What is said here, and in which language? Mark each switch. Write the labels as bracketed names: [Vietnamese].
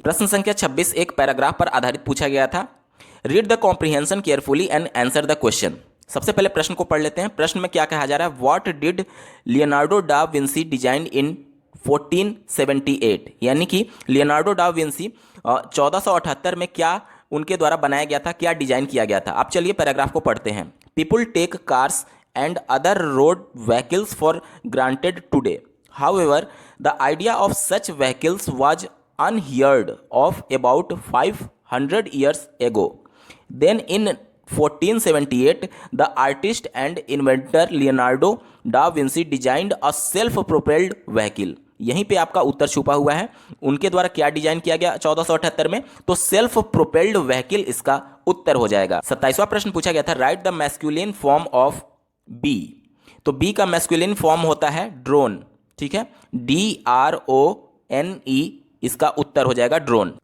[Hindi] प्रश्न संख्या 26 एक पैराग्राफ पर आधारित पूछा गया था। [English] Read the comprehension carefully and answer the question. [Hindi] सबसे पहले प्रश्न को पढ़ लेते हैं। प्रश्न में क्या कहा जा रहा है, [English] what did Leonardo da Vinci design in 1478, [Hindi] यानी कि लियोनार्डो डा विंसी 1478 में क्या उनके द्वारा बनाया गया था, क्या डिजाइन किया गया था। आप चलिए पैराग्राफ को पढ़ते हैं। [English] People take cars and other road vehicles for granted today. However, the idea of such vehicles was unheard of about 500 years ago. Then in 1478, the artist and inventor Leonardo da Vinci designed a self-propelled vehicle. [Hindi] यहीं पे आपका उत्तर छुपा हुआ है, उनके द्वारा क्या design किया गया 1478 में, तो सेल्फ प्रोपेल्ड व्हीकल इसका उत्तर हो जाएगा। 27वां प्रश्न पूछा गया था, [English] Write the masculine form of B. [Hindi] तो बी का मैस्कुलिन फॉर्म होता है ड्रोन, ठीक है, DRONE, इसका उत्तर हो जाएगा ड्रोन।